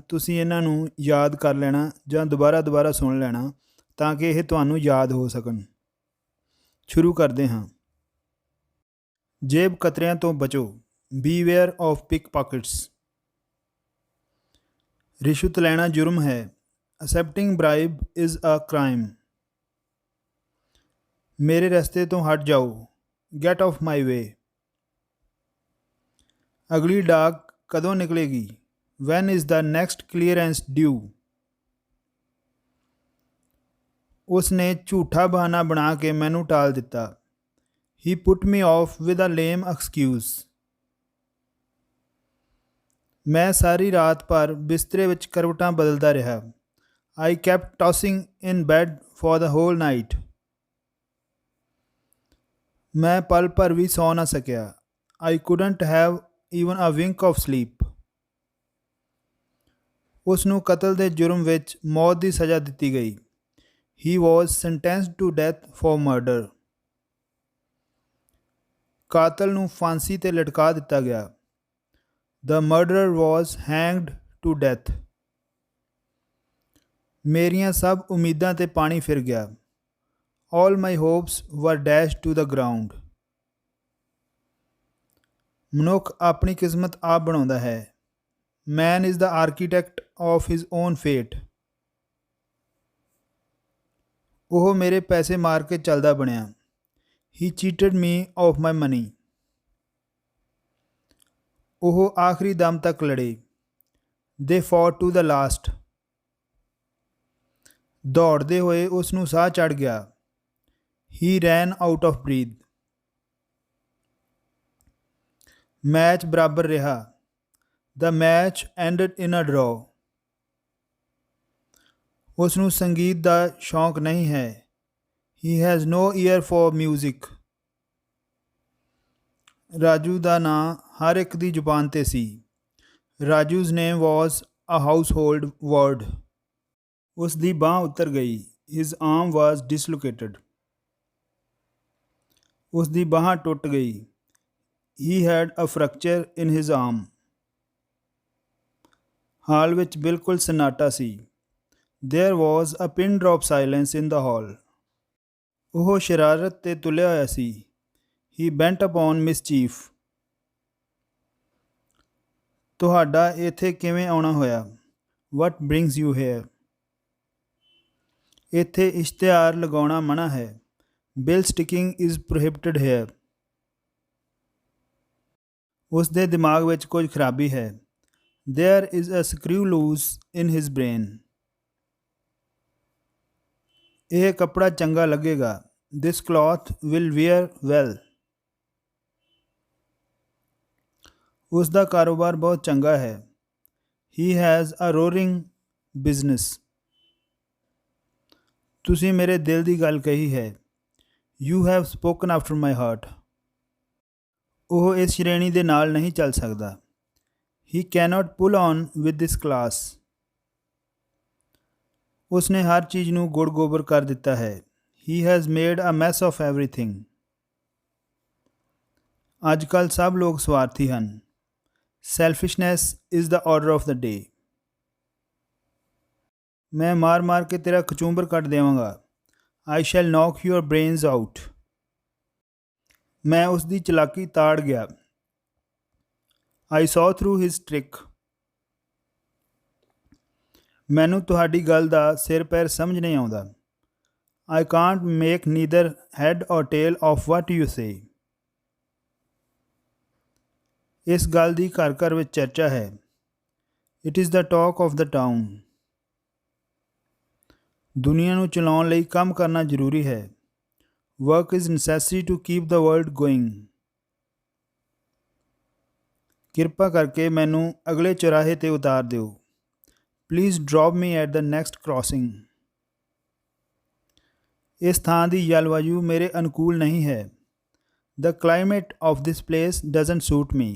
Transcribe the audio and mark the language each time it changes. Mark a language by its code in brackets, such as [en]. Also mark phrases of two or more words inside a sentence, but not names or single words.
[pa] ਤੁਸੀਂ ਇਹਨਾਂ ਨੂੰ ਯਾਦ ਕਰ ਲੈਣਾ ਜਾਂ ਦੁਬਾਰਾ ਸੁਣ ਲੈਣਾ ਤਾਂ ਕਿ ਇਹ ਤੁਹਾਨੂੰ ਯਾਦ ਹੋ ਸਕਣ। ਸ਼ੁਰੂ ਕਰਦੇ ਹਾਂ। ਜੇਬ ਕਤਰਿਆਂ ਤੋਂ ਬਚੋ। [en] Beware of pick pockets. [pa] ਰਿਸ਼ਵਤ ਲੈਣਾ ਜੁਰਮ ਹੈ। [en] Accepting bribe is a crime. [pa] ਮੇਰੇ ਰਸਤੇ ਤੋਂ ਹਟ ਜਾਓ। [en] Get off my way. [pa] ਅਗਲੀ ਡਾਕ ਕਦੋਂ ਨਿਕਲੇਗੀ? [en] When is the next clearance due? [pa] ਉਸਨੇ ਝੂਠਾ ਬਹਾਨਾ ਬਣਾ ਕੇ ਮੈਨੂੰ ਟਾਲ ਦਿੱਤਾ। [en] He put me off with a lame excuse. [pa] ਮੈਂ ਸਾਰੀ ਰਾਤ ਭਰ ਬਿਸਤਰੇ ਵਿੱਚ ਕਰਵਟਾਂ ਬਦਲਦਾ ਰਿਹਾ। [en] I kept tossing in bed for the whole night. [pa] ਮੈਂ ਪਲ ਭਰ ਵੀ ਸੌਂ ਨਾ ਸਕਿਆ। [en] I couldn't have even a wink of sleep. [pa] ਉਸ ਨੂੰ ਕਤਲ ਦੇ ਜੁਰਮ ਵਿੱਚ ਮੌਤ ਦੀ ਸਜ਼ਾ ਦਿੱਤੀ ਗਈ। [en] He was sentenced to death for murder. [pa] ਕਾਤਲ ਨੂੰ ਫਾਂਸੀ ਤੇ ਲਟਕਾ ਦਿੱਤਾ ਗਿਆ। [en] The murderer was hanged to death. [pa] ਮੇਰੀਆਂ ਸਭ ਉਮੀਦਾਂ ਤੇ ਪਾਣੀ ਫਿਰ ਗਿਆ। [en] All my hopes were dashed to the ground. [pa] ਮਨੁੱਖ ਆਪਣੀ ਕਿਸਮਤ ਆਪ ਬਣਾਉਂਦਾ ਹੈ। [en] Man is the architect of his own fate. [pa] ਉਹ ਮੇਰੇ ਪੈਸੇ ਮਾਰ ਕੇ ਚੱਲਦਾ ਬਣਿਆ। [en] He cheated me of my money. [pa] ਉਹ ਆਖਰੀ ਦਮ ਤੱਕ ਲੜੇ। [en] They fought to the last. [pa] ਦੌੜਦੇ ਹੋਏ ਉਸ ਨੂੰ ਸਾਹ ਚੜ੍ਹ ਗਿਆ। [en] He ran out of breath. [pa] ਮੈਚ ਬਰਾਬਰ ਰਿਹਾ। [en] The match ended in a draw. [pa] ਉਸ ਨੂੰ ਸੰਗੀਤ ਦਾ ਸ਼ੌਂਕ ਨਹੀਂ ਹੈ। [en] He has no ear for music. [pa] ਰਾਜੂ ਦਾ ਨਾਂ ਹਰ ਇੱਕ ਦੀ ਜ਼ੁਬਾਨ ਤੇ ਸੀ। [en] Raju's name was a household word. [pa] ਉਸ ਦੀ ਬਾਂਹ ਉਤਰ ਗਈ। [en] His arm was dislocated. [pa] ਉਸ ਦੀ ਬਾਂਹ ਟੁੱਟ ਗਈ। [en] He had a fracture in his arm. [pa] ਹਾਲ ਵਿੱਚ ਬਿਲਕੁਲ ਸਨਾਟਾ ਸੀ। [en] There was a pin drop silence in the hall. [pa] ਉਹ ਸ਼ਰਾਰਤ ਤੇ ਤੁਲਿਆ ਹੋਇਆ ਸੀ। [en] He bent upon mischief. [pa] ਤੁਹਾਡਾ ਇੱਥੇ ਕਿਵੇਂ ਆਉਣਾ ਹੋਇਆ? [en] What brings you here? [pa] ਇੱਥੇ ਇਸ਼ਤਿਹਾਰ ਲਗਾਉਣਾ ਮਨ੍ਹਾ ਹੈ। [en] Bill sticking is prohibited here. [pa] ਉਸ ਦੇ ਦਿਮਾਗ ਵਿੱਚ ਕੁਝ ਖਰਾਬੀ ਹੈ। [en] There is a screw loose in his brain. [pa] ਇਹ ਕੱਪੜਾ ਚੰਗਾ ਲੱਗੇਗਾ। [en] This cloth will wear well. [pa] ਉਸ ਦਾ ਕਾਰੋਬਾਰ ਬਹੁਤ ਚੰਗਾ ਹੈ। [en] He has a roaring business. [pa] ਤੁਸੀਂ ਮੇਰੇ ਦਿਲ ਦੀ ਗੱਲ ਕਹੀ ਹੈ। [en] You have spoken after my heart. [pa] ਉਹ ਇਸ ਸ਼੍ਰੇਣੀ ਦੇ ਨਾਲ ਨਹੀਂ ਚੱਲ ਸਕਦਾ। [en] He cannot pull on with this class. [pa] ਉਸ ਨੇ ਹਰ ਚੀਜ਼ ਨੂੰ ਗੁੜ ਗੋਬਰ ਕਰ ਦਿੱਤਾ ਹੈ। [en] He has made a mess of everything. [pa] ਅੱਜ ਕੱਲ੍ਹ ਸਭ ਲੋਕ ਸਵਾਰਥੀ ਹਨ। [en] Selfishness is the order of the day. [pa] ਮੈਂ ਮਾਰ ਕੇ ਤੇਰਾ ਕਚੂੰਬਰ ਕੱਢ ਦੇਵਾਂਗਾ। [en] I shall knock your brains out. [pa] ਮੈਂ ਉਸ ਦੀ ਚਲਾਕੀ ਤਾੜ ਗਿਆ। [en] I saw through his trick. [pa] ਮੈਨੂੰ ਤੁਹਾਡੀ ਗੱਲ ਦਾ ਸਿਰ ਪੈਰ ਸਮਝ ਨਹੀਂ ਆਉਂਦਾ। [en] I can't make neither head or tail of what you say. [pa] ਇਸ ਗੱਲ ਦੀ ਘਰ ਘਰ ਵਿੱਚ ਚਰਚਾ ਹੈ। [en] It is the talk of the town. [pa] ਦੁਨੀਆ ਨੂੰ ਚਲਾਉਣ ਲਈ ਕੰਮ ਕਰਨਾ ਜ਼ਰੂਰੀ ਹੈ। [en] Work is necessary to keep the world going. [pa] ਕਿਰਪਾ ਕਰਕੇ ਮੈਨੂੰ ਅਗਲੇ ਚੌਰਾਹੇ ਤੇ ਉਤਾਰ ਦਿਓ। [en] Please drop me at the next crossing. [pa] ਇਸ ਥਾਂ ਦੀ ਜਲਵਾਯੂ ਮੇਰੇ ਅਨੁਕੂਲ ਨਹੀਂ ਹੈ। [en] The climate of this place doesn't suit me.